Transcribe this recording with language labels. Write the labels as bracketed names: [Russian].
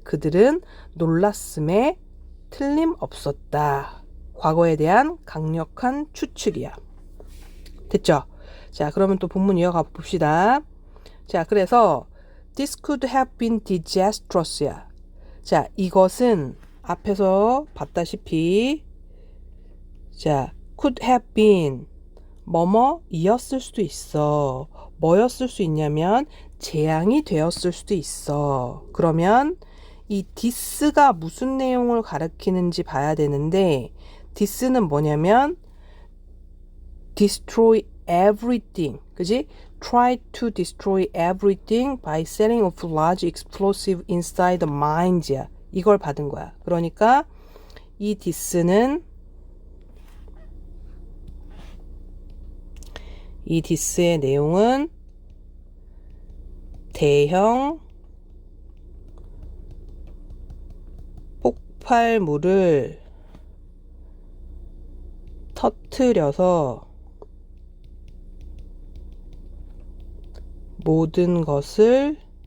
[Korean] 그들은 놀랐음에 틀림없었다. 과거에 대한 강력한 추측이야. 됐죠? 자, 그러면 또 본문 이어가 봅시다. 자, 그래서 [English] this could have been disastrous [Korean] 야. 자, 이것은 앞에서 봤다시피 자, could have been 뭐뭐이었을 수도 있어. 뭐였을 수 있냐면 재앙이 되었을 수도 있어. 그러면 이 this가 무슨 내용을 가리키는지 봐야 되는데 this는 뭐냐면 destroy everything. 그지? [English] Try to destroy everything by setting off large explosive inside the mines야. [Korean] 이걸 받은 거야. 그러니까 이 this는 이 this의 내용은 대형 폭발물을 터뜨려서 모든 것을